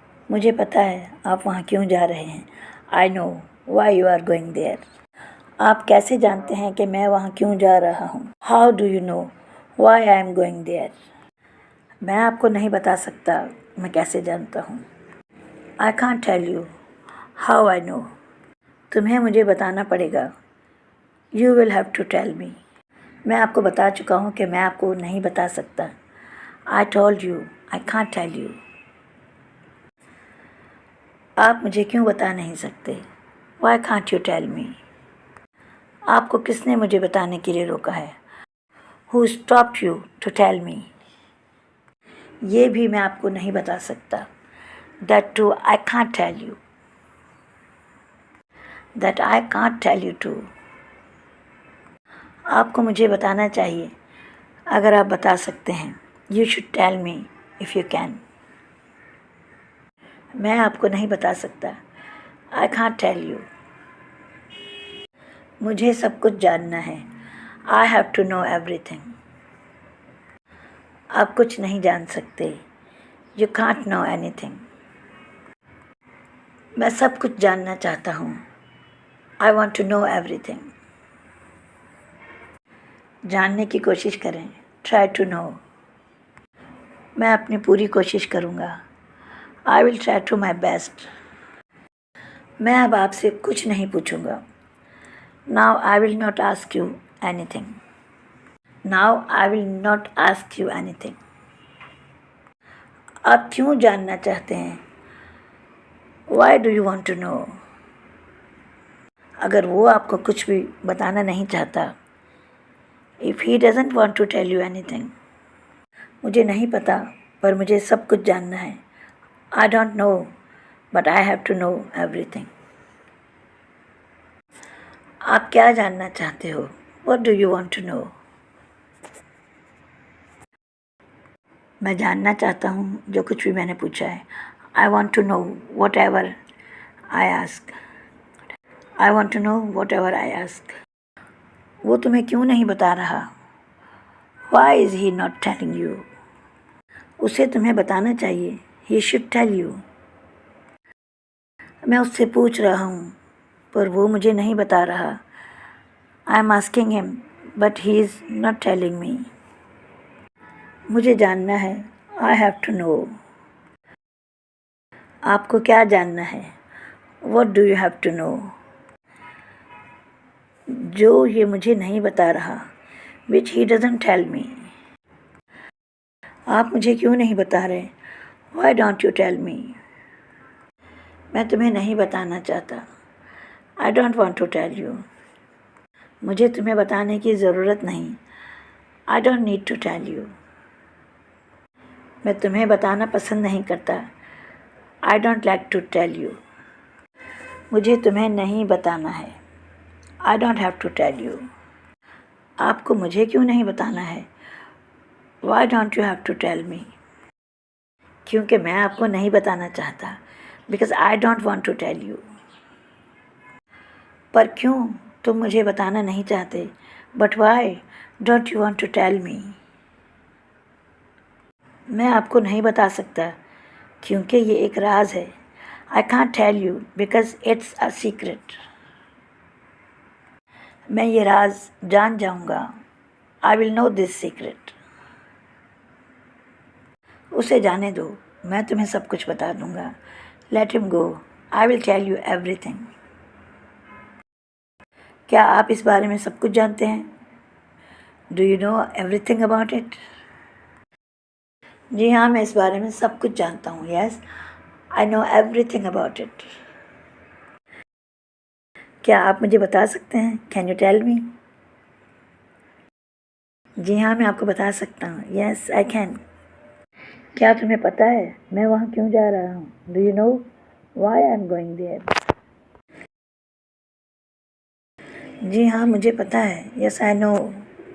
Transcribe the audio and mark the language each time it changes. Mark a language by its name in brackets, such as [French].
[Hindi] मुझे पता है आप वहाँ क्यों जा रहे हैं. [English] I know why you are going there. [Hindi] आप कैसे जानते हैं कि मैं वहाँ क्यों जा रहा हूँ. [English] How do you know why I am going there? [Hindi] मैं आपको नहीं बता सकता मैं कैसे जानता हूँ. [English] I can't tell you how I know. [Hindi] तुम्हें मुझे बताना पड़ेगा. [English] You will have to tell me. [Hindi] मैं आपको बता चुका हूँ कि मैं आपको नहीं बता सकता. [English] I told you I can't tell you. [Hindi] आप मुझे क्यों बता नहीं सकते. [English] Why can't you tell me? [Hindi] आपको किसने मुझे बताने के लिए रोका है. [English] Who stopped you to tell me? [Hindi] ये भी मैं आपको नहीं बता सकता. [English] That too I can't tell you. That I can't tell you too. [Hindi] आपको मुझे बताना चाहिए अगर आप बता सकते हैं. [English] You should tell me if you can. [Hindi] मैं आपको नहीं बता सकता. [English] I can't tell you. [Hindi] मुझे सब कुछ जानना है. [English] I have to know everything. [Hindi] आप कुछ नहीं जान सकते. [English] You can't know anything. [Hindi] मैं सब कुछ जानना चाहता हूँ. [English] I want to know everything. [Hindi] जानने की कोशिश करें. [English] Try to know. [Hindi] मैं अपनी पूरी कोशिश करूँगा. [English] I will try to my best. [Hindi] मैं अब आपसे कुछ नहीं पूछूँगा. [English] Now I will not ask you anything. Now I will not ask you anything. [Hindi] आप क्यों जानना चाहते हैं. [English] Why do you want to know? [Hindi] अगर वो आपको कुछ भी बताना नहीं चाहता. [English] If he doesn't want to tell you anything. [Hindi] मुझे नहीं पता पर मुझे सब कुछ जानना है. [English] I don't know but I have to know everything. [Hindi] आप क्या जानना चाहते हो. [English] What do you want to know? [Hindi] मैं जानना चाहता हूँ जो कुछ भी मैंने पूछा है. [English] I want to know whatever I ask. I want to know whatever I ask. [Hindi] वो तुम्हें क्यों नहीं बता रहा. [English] Why is he not telling you? [Hindi] उसे तुम्हें बताना चाहिए. [English] He should tell you. [Hindi] मैं उससे पूछ रहा हूँ पर वो मुझे नहीं बता रहा. [English] I am asking him but he is not telling me. [Hindi] मुझे जानना है. [English] I have to know. [Hindi] आपको क्या जानना है. [English] What do you have to know? [Hindi] जो ये मुझे नहीं बता रहा. [English] Which he doesn't tell me. [Hindi] आप मुझे क्यों नहीं बता रहे. [English] Why don't you tell me? [Hindi] मैं तुम्हें नहीं बताना चाहता. [English] I don't want to tell you. [Hindi] मुझे तुम्हें बताने की ज़रूरत नहीं. [English] I don't need to tell you. [Hindi] मैं तुम्हें बताना पसंद नहीं करता. [English] I don't like to tell you. [Hindi] मुझे तुम्हें नहीं बताना है. [English] I don't have to tell you. [Hindi] आपको मुझे क्यों नहीं बताना है. [English] Why don't you have to tell me? [Hindi] क्योंकि मैं आपको नहीं बताना चाहता. [English] Because I don't want to tell you. [Hindi] पर क्यों तुम मुझे बताना नहीं चाहते. [English] But why don't you want to tell me? [Hindi] मैं आपको नहीं बता सकता क्योंकि ये एक राज है. [English] I can't tell you because it's a secret. [Hindi] मैं ये राज जान जाऊंगा. [English] I will know this secret. [Hindi] उसे जाने दो. मैं तुम्हें सब कुछ बता दूंगा. [English] Let him go. I will tell you everything. [Hindi] क्या आप इस बारे में सब कुछ जानते हैं. [English] Do you know everything about it? [Hindi] जी हाँ मैं इस बारे में सब कुछ जानता हूँ. [English] Yes, I know everything about it. [Hindi] क्या आप मुझे बता सकते हैं. [English] Can you tell me? [Hindi] जी हाँ मैं आपको बता सकता हूँ. [English] Yes, I can. [Hindi] क्या तुम्हें पता है मैं वहाँ क्यों जा रहा हूँ. [English] Do you know why I am going there? [Hindi] जी हाँ मुझे पता है. [English] Yes, I know.